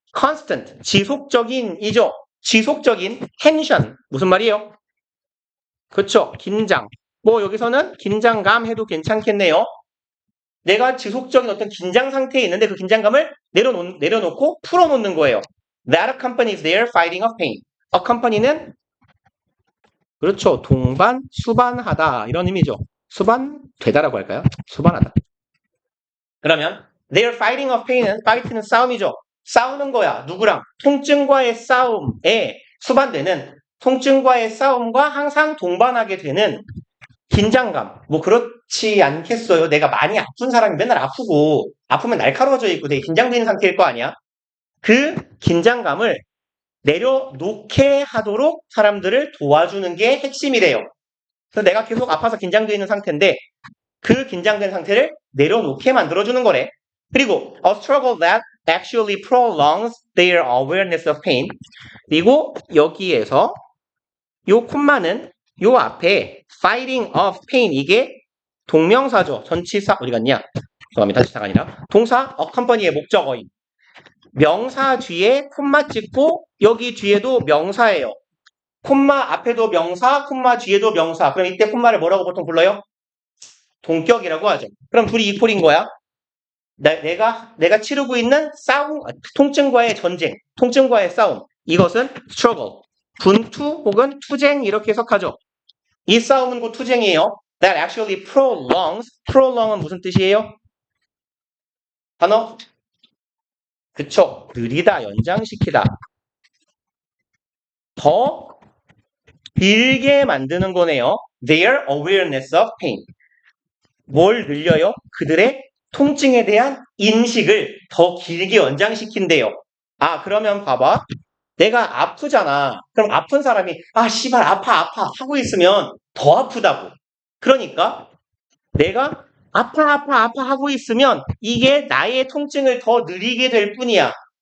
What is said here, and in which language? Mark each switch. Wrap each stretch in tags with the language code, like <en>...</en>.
<ko>constant, 지속적인이죠. 지속적인 tension. 무슨 말이에요? 그쵸. 긴장. 뭐 여기서는 긴장감 해도 괜찮겠네요. 내가 지속적인 어떤 긴장 상태에 있는데 그 긴장감을 내려놓고 풀어놓는 거예요.</ko> <en>That accompany is their fighting of pain.</en> <ko>accompany는 그렇죠. 동반, 수반하다 이런 의미죠. 수반되다라고 할까요? 수반하다. 그러면</ko> <en>their fighting of pain</en> <ko>은 fight는 싸움이죠. 싸우는 거야. 누구랑? 통증과의 싸움에 수반되는 통증과의 싸움과 항상 동반하게 되는 긴장감. 뭐 그렇지 않겠어요. 내가 많이 아픈 사람이 맨날 아프고 아프면 날카로워져 있고 되게 긴장되는 상태일 거 아니야. 그 긴장감을 내려놓게 하도록 사람들을 도와주는 게 핵심이래요. 그래서 내가 계속 아파서 긴장되어 있는 상태인데 그 긴장된 상태를 내려놓게 만들어주는 거래.</ko> <en>그리고 a struggle that actually prolongs their awareness of pain.</en> <ko>그리고 여기에서 요 콤마는 요 앞에</ko> <en>fighting of pain</en> <ko>이게 동명사죠. 전치사 어디 갔냐? 죄송합니다. 전치사가 아니라 동사 accompany의 목적어인. 명사 뒤에 콤마 찍고 여기 뒤에도 명사예요. 콤마 앞에도 명사, 콤마 뒤에도 명사. 그럼 이때 콤마를 뭐라고 보통 불러요? 동격이라고 하죠. 그럼 둘이 이퀄인 거야. 내가 치르고 있는 싸움, 통증과의 전쟁, 통증과의 싸움. 이것은 struggle, 분투 혹은 투쟁 이렇게 해석하죠. 이 싸움은 곧 투쟁이에요.</ko> <en>That actually prolongs.</en> <ko>prolong은 무슨 뜻이에요? 단어? 그쵸. 느리다, 연장시키다. 더 길게 만드는 거네요.</ko> <en>Their awareness of pain.</en> <ko>뭘 늘려요? 그들의 통증에 대한 인식을 더 길게 연장시킨대요. 아, 그러면 봐봐. 내가 아프잖아. 그럼 아픈 사람이 씨발 아파 하고 있으면 더 아프다고. 그러니까 내가 아파 하고 있으면 이게 나의 통증을 더 느리게 될 뿐이야.</ko>